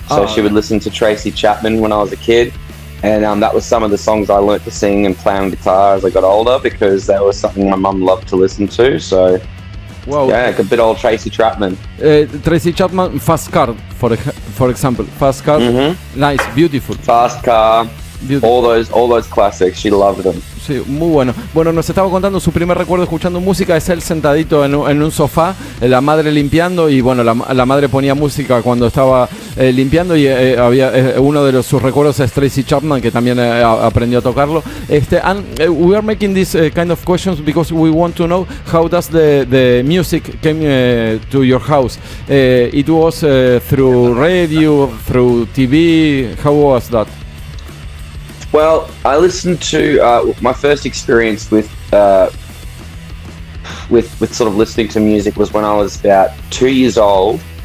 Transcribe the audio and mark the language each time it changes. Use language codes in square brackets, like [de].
[en] So she would listen to Tracy Chapman when I was a kid, and that was some of the songs I learnt to sing and play on guitar as I got older, because that was something my mum loved to listen to. So wow. Yeah, like a bit old Tracy Chapman. Tracy Chapman, Fast Car, for example. Fast Car, nice, beautiful. Fast Car, beautiful. All those classics, she loved them. [es] Sí, muy bueno. Bueno, nos estaba contando su primer recuerdo escuchando música, es él sentadito en un sofá, la madre limpiando, y bueno, la madre ponía música cuando estaba limpiando, y había uno de sus recuerdos es Tracy Chapman, que también aprendió a tocarlo. [en] And we are making this kind of questions because we want to know how does the music came to your house. It was through radio, through TV. How was that? Well, I listened to my first experience with sort of listening to music was when I was about 2 years old.